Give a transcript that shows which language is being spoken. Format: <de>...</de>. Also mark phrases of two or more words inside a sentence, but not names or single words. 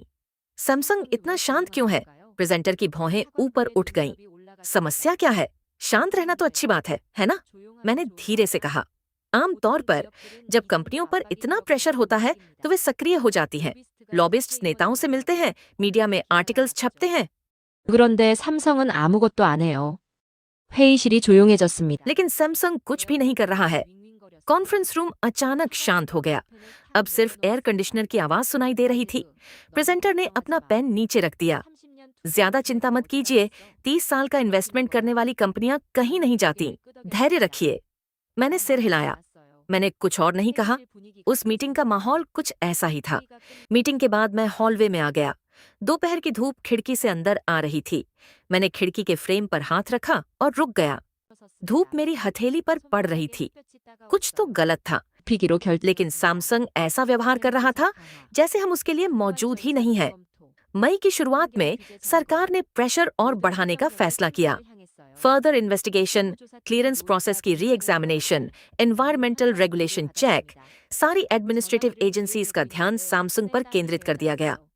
<hi>सैमसंग इतना शांत क्यों है? प्रेजेंटर की भौहें ऊपर उठ गईं। समस्या क्या है? शांत रहना तो अच्छी बात है ना? मैंने धीरे से कहा। आमतौर पर जब कंपनियों पर इतना प्रेशर होता है तो वे सक्रिय हो जाती हैं। लॉबिस्ट्स नेताओं से मिलते हैं, मीडिया में आर्टिकल्स छपते हैं।</hi> <ko>그런데 삼성은 아무것도 안 해요. 회의실이 조용해졌습니다.</ko> <hi>लेकिन सैमसंग कुछ भी नहीं कर रहा है।</hi> <en>conference room</en> <hi>अचानक शांत हो गया। अब सिर्फ</hi> <en>air conditioner</en> <hi>की आवाज सुनाई दे रही थी। प्रेजेंटर ने अपना पेन नीचे रख दिया। ज्यादा चिंता मत कीजिए, 30 साल का इन्वेस्टमेंट करने वाली कंपनियां कहीं नहीं जाती। धैर्य रखिए। मैंने सिर हिलाया। मैंने कुछ और नहीं कहा। उस मीटिंग का माहौल कुछ ऐसा ही था। मीटिंग के बाद मैं हॉलवे में आ गया। दोपहर की धूप खिड़की से अंदर आ रही थी। मैंने खिड़की के फ्रेम पर हाथ रखा और रुक गया। धूप मेरी हथेली पर पड़ रही थी। कुछ तो गलत था,</hi> <ko>피기로 결</ko> <hi>लेकिन सैमसंग ऐसा व्यवहार कर रहा था जैसे हम उसके लिए मौजूद ही नहीं है। मई की शुरुआत में सरकार ने प्रेशर और बढ़ाने का फैसला किया।</hi> <en>further investigation, clearance process</en> <hi>की</hi> <en>re-examination, environmental regulation check,</en> <hi>सारी</hi> <en>administrative agencies</en> <hi>का ध्यान सैमसंग पर केंद्रित कर दिया गया।</hi>